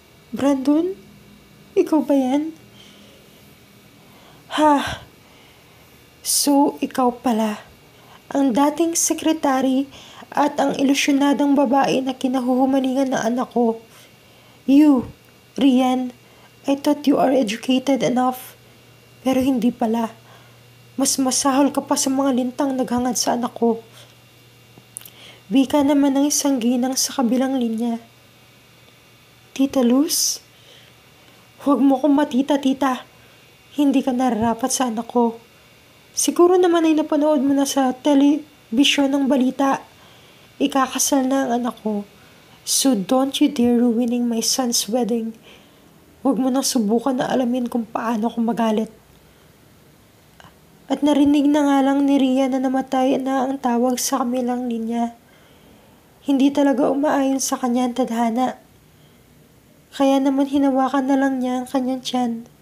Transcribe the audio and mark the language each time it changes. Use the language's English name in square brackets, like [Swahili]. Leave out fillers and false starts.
[Filipino] Brandon? Ikaw ba yan? Ha? So, ikaw pala. Ang dating sekretary at ang ilusyonadang babae na kinahuhumalingan ng anak ko. [English] You, Rian, I thought you are educated enough. [Filipino] Pero hindi pala. Mas masahol ka pa sa mga lintang naghangad sa anak ko. Bika naman ng isang ginang sa kabilang linya. Tita Luz? Huwag mo kong matita, tita. Hindi ka nararapat sa anak ko. Siguro naman ay napanood mo na sa telebisyon ng balita. Ikakasal na ang anak ko. [English] So don't you dare ruining my son's wedding. [Filipino] Huwag mo nang subukan na alamin kung paano ko magalit. At narinig na nga lang ni Ria na namatay na ang tawag sa kamilang linya. Hindi talaga umaayon sa kanya ang tadhana. Kaya naman hinawakan na lang niya ang kanyang tiyan.